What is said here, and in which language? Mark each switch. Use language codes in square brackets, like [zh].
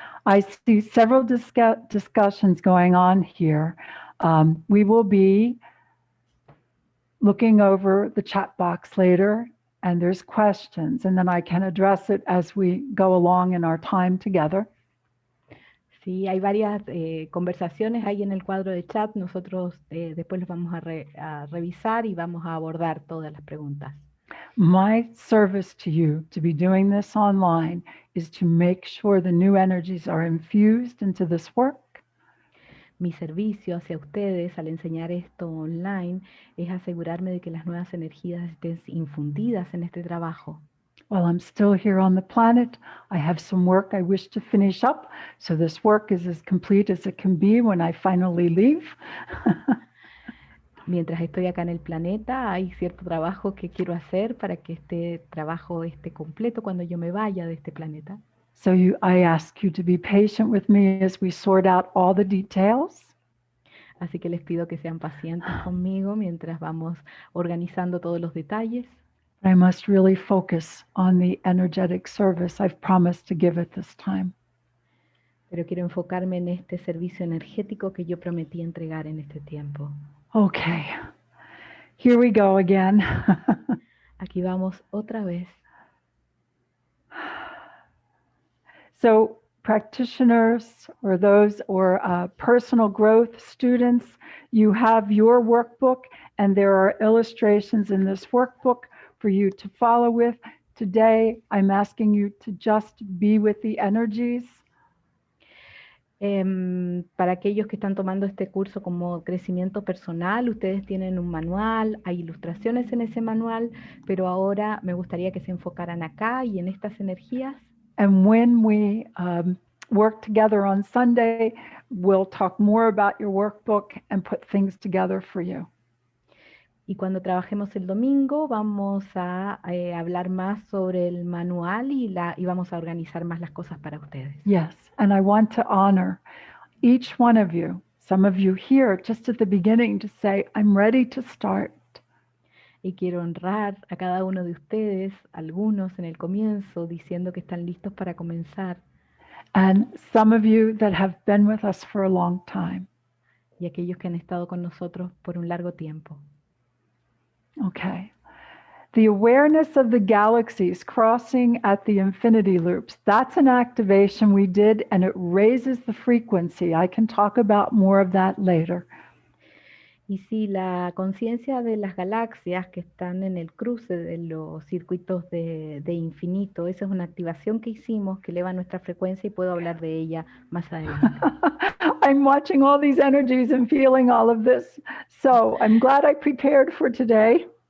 [en] I see several discussions going on here. We will be looking over the chat box later, and there's questions, and then I can address it as we go along in our time together. [es] Sí, hay varias conversaciones ahí en el cuadro de chat. Nosotros después los vamos a revisar y vamos a abordar todas las preguntas. [en] My service to you to be doing this online is to make sure the new energies are infused into this work. [es] Mi servicio hacia ustedes al enseñar esto online es asegurarme de que las nuevas energías estén infundidas en este trabajo. [en] While I'm still here on the planet, I have some work I wish to finish up, so this work is as complete as it can be when I finally leave. [es] Mientras estoy acá en el planeta, hay cierto trabajo que quiero hacer para que este trabajo esté completo cuando yo me vaya de este planeta. [en] So I ask you to be patient with me as we sort out all the details. [es] Así que les pido que sean pacientes conmigo mientras vamos organizando todos los detalles. [en] I must really focus on the energetic service I've promised to give at this time. [es] Pero quiero enfocarme en este servicio energético que yo prometí entregar en este tiempo. [en] Okay, here we go again. [es] Aquí vamos otra vez. [en] So practitioners or those or personal growth students, you have your workbook and there are illustrations in this workbook for you to follow with. Today, I'm asking you to just be with the energies. [es] Para aquellos que están tomando este curso como crecimiento personal, ustedes tienen un manual, hay ilustraciones en ese manual, pero ahora me gustaría que se enfocaran acá y en estas energías. [en] And when we work together on Sunday, we'll talk more about your workbook and put things together for you. [es] Y cuando trabajemos el domingo vamos a hablar más sobre el manual y vamos a organizar más las cosas para ustedes. [en] Yes, and I want to honor each one of you, some of you here just at the beginning to say, I'm ready to start. [es] Y quiero honrar a cada uno de ustedes, algunos en el comienzo, diciendo que están listos para comenzar. [en] And some of you that have been with us for a long time. [es] Y aquellos que han estado con nosotros por un largo tiempo. Okay. [en] The awareness of the galaxies crossing at the infinity loops, that's an activation we did and it raises the frequency. I can talk about more of that later. [es] Y sí, la conciencia de las galaxias que están en el cruce de los circuitos de infinito, esa es una activación que hicimos que eleva nuestra frecuencia y puedo hablar de ella más adelante. [en] I'm watching all these energies and feeling all of this. So I'm glad I prepared for today.